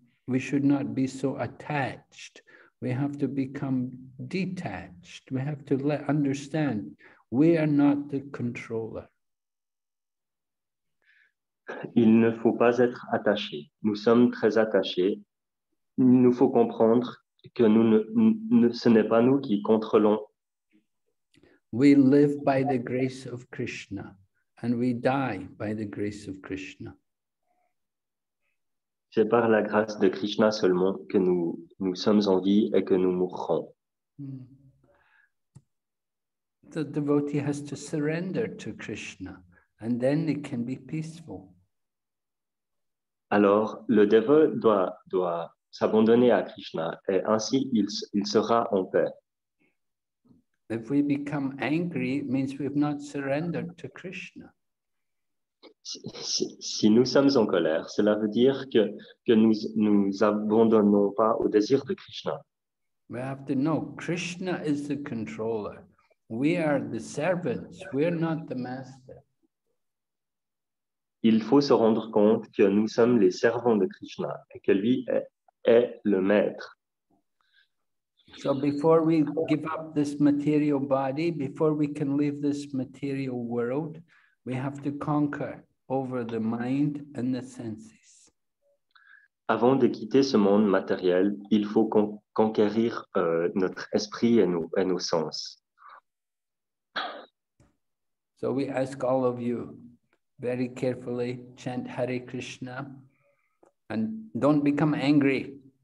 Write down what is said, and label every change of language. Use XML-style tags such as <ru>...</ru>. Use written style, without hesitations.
<en>We should not be so attached. We have to become detached. We have to understand we are not the controller.</en> <fr>Il ne faut pas être attaché. Nous sommes très attachés. Il nous faut comprendre que ce n'est pas nous qui contrôlons.</fr> <en>We live by the grace of Krishna and we die by the grace of Krishna.</en> <fr>C'est par la grâce de Krishna seulement que nous sommes en vie et que nous mourrons.</fr> <en>The devotee has to surrender to Krishna, and then it can be peaceful.</en> <fr>Alors, le dévot doit s'abandonner à Krishna et ainsi il sera en paix.</fr> <en>If we become angry, it means we've not surrendered to Krishna.</en> <fr>Si nous sommes en colère, cela veut dire que nous abandonnons pas au désir de Krishna.</fr> <en>We have to know Krishna is the controller. We are the servants. We're not the master.</en> <fr>Il faut se rendre compte que nous sommes les servants de Krishna et que lui est le maître.</fr> <en>So before we give up this material body, before we can leave this material world, we have to conquer over the mind and the senses.</en> <fr>Avant de quitter ce monde matériel, il faut conquérir notre esprit et nos sens.</fr> <en>So we ask all of you, very carefully, chant Hare Krishna and don't become angry.</en>